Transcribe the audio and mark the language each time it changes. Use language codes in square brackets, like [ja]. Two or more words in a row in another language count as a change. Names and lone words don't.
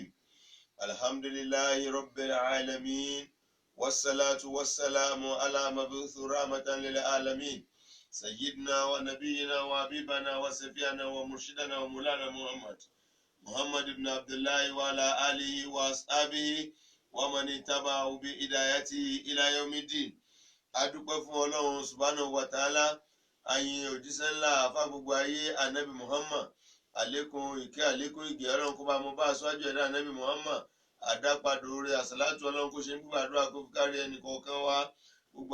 [ar] الحمد لله رب العالمين، والصلاة والسلام على مبعوث رحمة للعالمين، سيدنا ونبينا وحبيبنا وسفيانا ومرشدنا ومولانا محمد بن عبد الله وعلى آله وأصحابه ومن اتبعه بهدايته إلى يوم الدين. [yo] Adúpẹ́ fún Ọlọ́run [ar] سبحانه وتعالى, [yo] ayin òjíṣẹ́ ńlá àfa gbogbo ayé anabi Muhammad, àlékún ìkẹ́ àlékún ìgẹ̀ Ọlọ́run kó bá mọ bá aṣáájú ẹ̀dá anabi Muhammad, àdápadà oore àsàlátù Ọlọ́run kó ṣe ń gbàdúrà kó fi kárí ẹnì kọ̀ọ̀kan wa, gbogbo